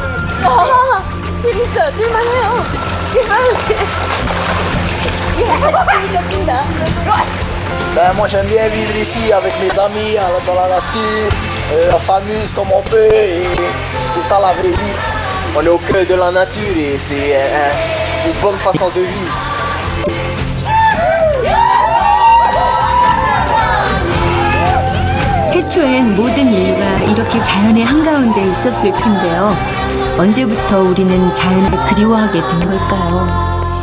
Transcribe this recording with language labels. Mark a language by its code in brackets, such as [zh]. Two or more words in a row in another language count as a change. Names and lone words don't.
[ko] 재밌어요. 뛸만해요. 재밌다, 뛴다. [fr] Ben, moi j'aime bien vivre ici avec mes amis, dans la nature, on s'amuse comme on peut et c'est ça la vraie vie. On est au cœur de la nature et c'est une bonne façon de vivre. [ko] 태초엔 모든 인류가 이렇게 자연의 한가운데 있었을 텐데요. 언제부터 우리는 자연을 그리워하게 된 걸까요?